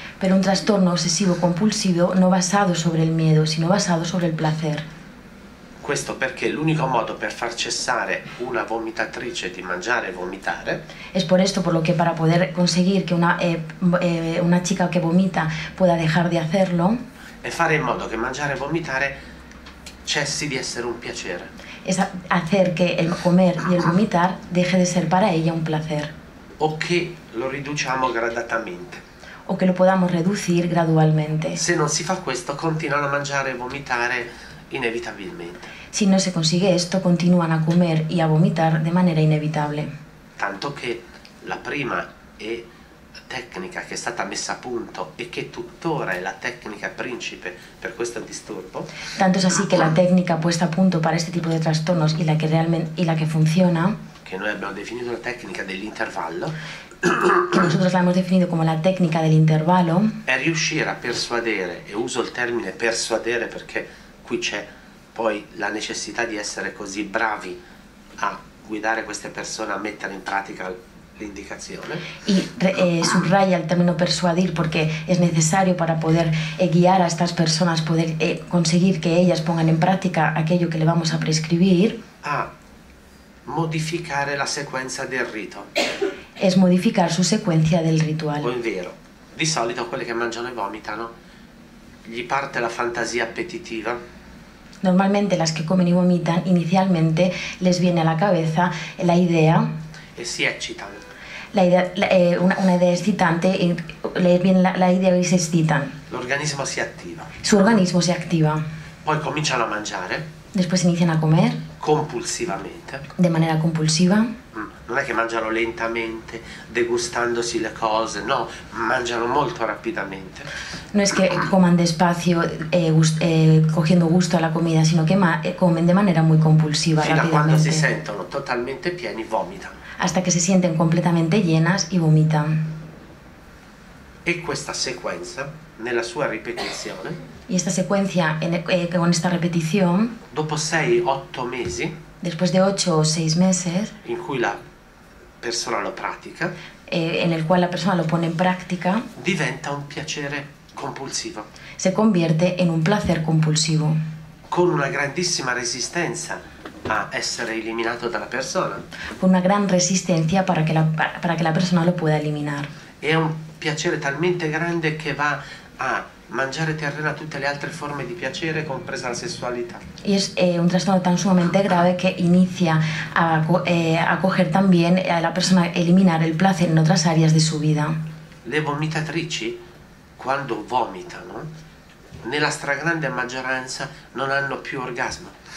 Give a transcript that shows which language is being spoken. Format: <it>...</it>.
<es>Pero un trastorno obsesivo-compulsivo no basado sobre el miedo, sino basado sobre el placer.</es> <it>Questo perché l'unico modo per far cessare una vomitatrice di mangiare e vomitare</it> <es>Es por esto por lo que para poder conseguir que una chica que vomita pueda dejar de hacerlo,</es> <it>è fare in modo che mangiare e vomitare cessi di essere un piacere.</it> <es>es hacer que el comer y el vomitar deje de ser para ella un placer,</es> <it>O che lo riduciamo gradatamente.</it> <es>o que lo podamos reducir gradualmente.</es> <it>Se non si fa questo, continuano a mangiare e vomitare inevitabilmente.</it> <es>Si no se consigue esto, continúan a comer y a vomitar de manera inevitable.</es> <it>Tanto che la prima tecnica che è stata messa a punto e che tuttora è la tecnica principe per questo disturbo</it> <es>Tanto es así que la técnica puesta a punto para este tipo de trastornos y la que funciona,</es> <it>che noi abbiamo definito la tecnica dell'intervallo,</it> <es>que nosotros la hemos definido como la técnica del intervalo,</es> <it>è riuscire a persuadere, e uso il termine persuadere perché qui c'è poi la necessità di essere così bravi a guidare queste persone a mettere in pratica l'indicazione.</it> <es>y subraya el término persuadir porque es necesario para poder guiar a estas personas, poder conseguir que ellas pongan en práctica aquello que le vamos a prescribir,</es> <it>A modificare la sequenza del rito.</it> <es>es modificar su secuencia del O ritual.</es> <it>in vero, di solito quelli che mangiano e vomitano gli parte la fantasia appetitiva,</it> <es>Normalmente las que comen y vomitan, inicialmente les viene a la cabeza la idea,</es> <it>e si eccitano.</it> <es>una idea excitante, y les viene la idea y se excitan.</es> <it>L'organismo si attiva.</it> <es>Su organismo se activa.</es> <it>Poi cominciano a mangiare</it> <es>Después inician a comer</es> <it>compulsivamente.</it> <es>de manera compulsiva.</es> <it>Non è che mangiano lentamente, degustandosi le cose, no, mangiano molto rapidamente.</it> <es>No es que coman despacio, cogiendo gusto a la comida, sino que comen de manera muy compulsiva,</es> <it>Fino a quando si</it> <es>rápidamente,</es> <it>sentono totalmente pieni, vomitano.</it> <es>hasta que se sienten completamente llenas y vomitan.</es> <it>E questa sequenza, nella sua ripetizione,</it> <es>Y esta secuencia, con esta repetición,</es> <it>dopo 6-8 mesi,</it> <es>después de 8 o 6 meses,</es> <it>in cui la persona lo pratica,</it> <es>en el cual la persona lo pone en práctica,</es> <it>diventa un piacere compulsivo,</it> <es>se convierte en un placer compulsivo,</es> <it>con una grandissima resistenza a essere eliminato dalla persona.</it> <es>con una gran resistencia para que la persona lo pueda eliminar.</es> <it>È un piacere talmente grande che va a mangiare terreno a tutte le altre forme di piacere, compresa la sessualità.</it> <es>Y es un trastorno tan sumamente grave que inicia a coger también a la persona, eliminar el placer en otras áreas de su vida.</es> <it>Le vomitatrici, quando vomitano, nella stragrande maggioranza non hanno più orgasmo.</it>